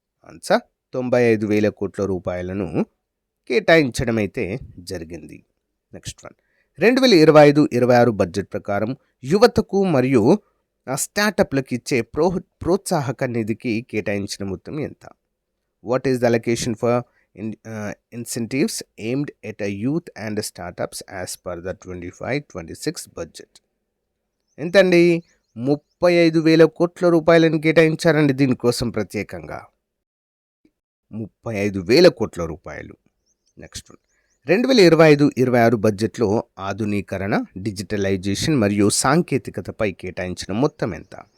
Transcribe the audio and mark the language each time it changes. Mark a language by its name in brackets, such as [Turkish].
[Telugu] Answer 95,000 కోట్ల రూపాయలను కేటాయించడం అయితే జరిగింది. నెక్స్ట్ వన్, 2025-26 బడ్జెట్ ప్రకారం యువతకు మరియు స్టార్టప్లకు ఇచ్చే ప్రోత్సాహక నిధికి కేటాయించిన మొత్తం ఎంత? [English] What is the allocation for incentives aimed at a youth and startups as per the 25-26 budget? [Telugu] ఎంతండి? 35,000 కోట్ల రూపాయలను కేటాయించారండి దీనికోసం ప్రత్యేకంగా. 35,000 కోట్ల రూపాయలు. నెక్స్ట్ వన్, 2025-26 బడ్జెట్లో ఆధునీకరణ, డిజిటలైజేషన్ మరియు సాంకేతికతపై కేటాయించిన మొత్తం ఎంత?